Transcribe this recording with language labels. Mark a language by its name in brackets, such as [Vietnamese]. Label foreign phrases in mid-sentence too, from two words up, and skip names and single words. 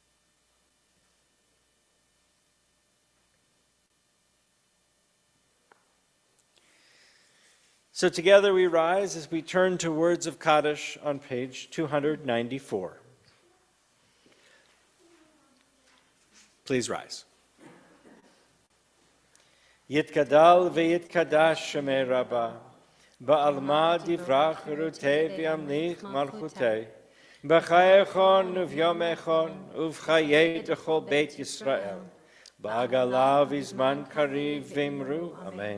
[English] So together we rise as we turn to words of Kaddish on page 294. Please rise. [Aramaic] יתגדל ויתקדש שמיה רבא בעלמא די ברא כרעותיה וימליך מלכותיה בחייכון וביומיכון ובחיי דכל בית ישראל, בעגלא ובזמן קריב ואמרו אמן.